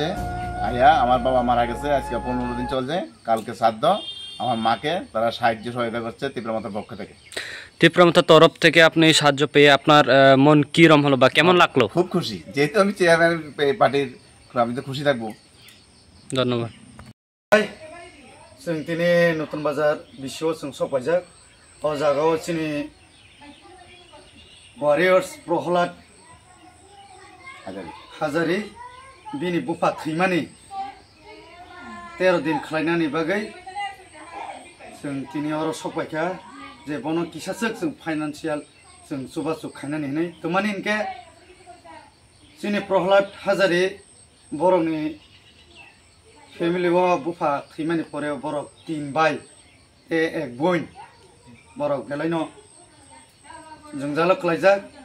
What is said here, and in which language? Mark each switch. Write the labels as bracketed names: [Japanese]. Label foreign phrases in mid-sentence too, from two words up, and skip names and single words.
[Bangla] আয়া আমার বাবা মারা গেছে, আজকে 15 দিন চলছে, কালকে শ্রাদ্ধ। আমার মাকে তারা সাহায্য সহায়তা করছে তিক্রমতার পক্ষ থেকে। তিপ্রমতার তরফ থেকে আপনি সাহায্য পেয়ে আপনার মন কিরম হলো বা কেমন লাগলো? খুব খুশি, যেহেতু আমি চেয়ারম্যান পার্টির, আমি তো খুশি থাকবো। ধন্যবাদ। [Bodo] जों दिनै नतुन बाजार बिसोआव जों सफायजाक अ जागायाव जोंनि वारियर्स प्रहलाद हाजारि बिनि बुफा थैमानि 13 दिन खालायनायनि बागै जों दिनै आरो सफायखा जे बनो किसासक जों फाइनान्सियेल जों जुगाजुग खालायनानै होनाय तमानि इनके जोंनि प्रहलाद हाजारि बर'नि फैमिली बुफा थैमानि परे बरक 3 [Hindi] भाई एक बहन [Bodo] बरक गेलायनो जों जाला खालायजाक।